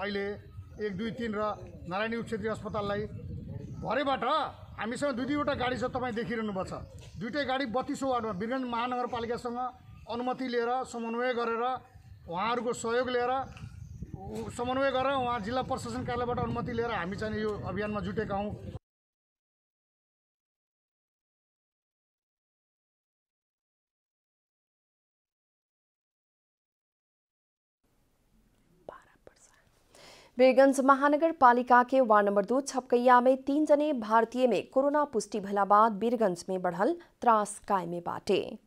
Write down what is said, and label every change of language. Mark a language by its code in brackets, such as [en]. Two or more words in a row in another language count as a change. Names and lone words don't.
[ne] अहिले 1, 2, 3 र नारायणी उपक्षेत्रीय अस्पताललाई भरेबाट हामीसँग 2-2वटा गाडी छ, तपाईँ देखिरहनु भएको छ। 2टै गाडी 32औं वार्डमा वीरगञ्ज महानगरपालिकासँग अनुमति लिएर समन्वय गरेर उहाँहरूको सहयोग लिएर उहाँ जिल्ला प्रशासन कार्यालयबाट अनुमति लिएर हामी चाहिँ यो अभियानमा जुटेका हौँ। [bho] वीरगंज महानगर पालिका के वार्ड नंबर 2 छपकैया में 3 जने भारतीय में कोरोना पुष्टि भला बाद वीरगंज में बढ़ल त्रास कायमे बाटे।